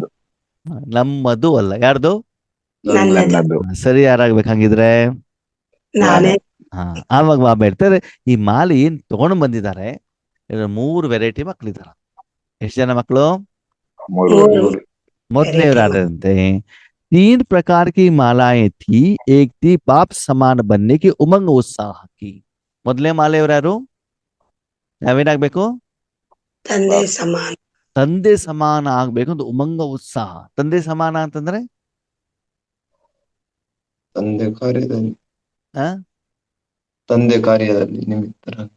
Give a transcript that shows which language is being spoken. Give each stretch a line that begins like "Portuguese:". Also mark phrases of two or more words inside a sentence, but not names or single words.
Kannada: ನಮ್ಮದು ಅಲ್ಲ, ಯಾರ್ದು? ನನ್ನದು. ಸರಿ, ಯಾರಾಗ್ಬೇಕು ಹಂಗಿದ್ರೆ? ನಾನೇ ಆವಾಗ ಬಾಬಾ ಹೇಳ್ತಾರೆ, ಈ ಮಾಲೆ ಏನ್ ತಗೊಂಡು ಬಂದಿದ್ದಾರೆ, 3 ವೆರೈಟಿ ಮಕ್ಳಿದಾರ. ಎಷ್ಟು ಜನ ಮಕ್ಕಳು? ಮೂರು.
Hindi: ಮೊದಲನೇವರಾದಂತೆ 3 प्रकार की मालाएं थी, एक थी बाप समान बनने की उमंग उत्साह की.
Kannada: ಮೊದಲನೇ ಮಾಲೆಯವರು ಯಾರು? ನಾವೇನಾಗ್ಬೇಕು? ತಂದೆ ಸಮಾನ. ತಂದೆ ಸಮಾನ ಆಗ್ಬೇಕು ಅಂತ ಉಮಂಗ ಉತ್ಸಾಹ. ತಂದೆ ಸಮಾನ ಅಂತಂದ್ರೆ ತಂದೆ ಕಾರ್ಯದಲ್ಲಿ ಆ ತಂದೆ ಕಾರ್ಯದಲ್ಲಿ ನಿಮಿತ್ತರ